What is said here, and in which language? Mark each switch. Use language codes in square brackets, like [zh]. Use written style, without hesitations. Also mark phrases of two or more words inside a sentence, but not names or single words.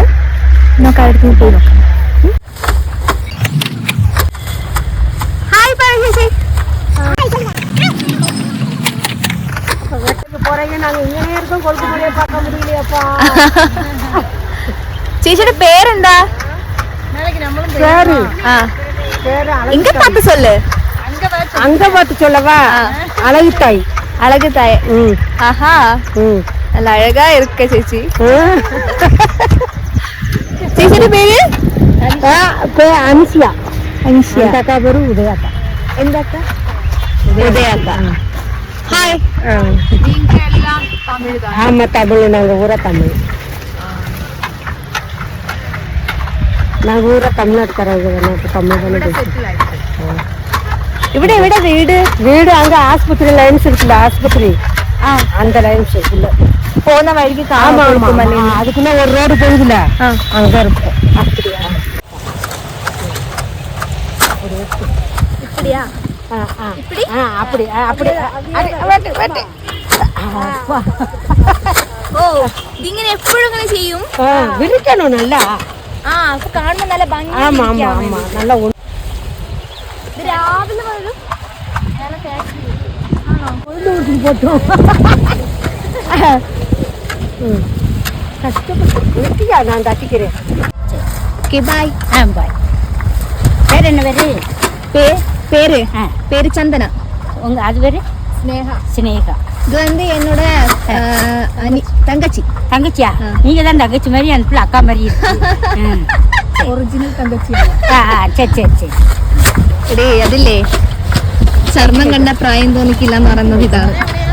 [ml] നമുക്ക് അടുത്ത് പോയി നോക്കാം. ചേച്ചിയുടെ പേരെന്താ? [ta] இங்க பார்த்து சொல்லு. அங்க பார்த்து சொல்லவா? அழகுத்தாய். அழகுத்தாய். ஆஹா, நல்ல அழகா இருக்க சேச்சி. [ml] ചേച്ചിയുടെ പേര്? [ta] அன்சியா. அன்சியா. அக்கா பேரு உதயாக்கா. എന്താക്കാ? உதயாக்கா. ஹாய். ஆமா, தமிழ். நாங்க ஊரா தமிழ். நாங்க ஊரா தமிழ்நாட்டுக்காரங்க. தமிழ் தானே பேசுவோம். [ml] ഇവിടെ എവിടെ വീട്? [ta] வீடு அங்க ஆஸ்பத்திரி லைன்ஸ் இருக்குல்ல, ஆஸ்பத்திரி அந்த லைன்ஸ் இல்ல [ml] പോകുന്ന വഴിക്ക് [ta] அதுக்குன்னா ஒரு ரோடு போகுதுல, அங்க இருக்கும். அப்படியா? இப்படியா? இப்படி? அப்படி அப்படி. [ml] ഓ, ഇതിങ്ങനെ എപ്പോഴും ഇങ്ങനെ ചെയ്യും? [ta] விரிக்கணும் நல்லா. [ml] അപ്പൊ കാണുമ്പോ നല്ല ഭംഗി. [ta] ஆமா ஆமா ஆமா, நல்லா. [ml] ഇത് രാവിലെ വരും. [ta] போட்டோம் கஷ்டப்பட்டு நான் தட்டிக்கிறேன். ஓகே, பாய். பாய். பேர் என்ன பேரு? பேரு பேரு சந்தனா. உங்க அது பேரு? ஸ்னேகா. ஸ்னேகா. இது வந்து என்னோட தங்கச்சி. தங்கச்சியா? நீங்க தான் தங்கச்சி மாதிரி, அந்த பிள்ளை அக்கா மாதிரி [ml] ഒറിജിനൽ തങ്കച്ചി. [ta] சரி சரி சரி. [ml] എടേ, അതില്ലേ ചർമ്മം കണ്ട പ്രായം തോന്നിക്കില്ല എന്ന് പറയുന്നത് ഇതാണ്.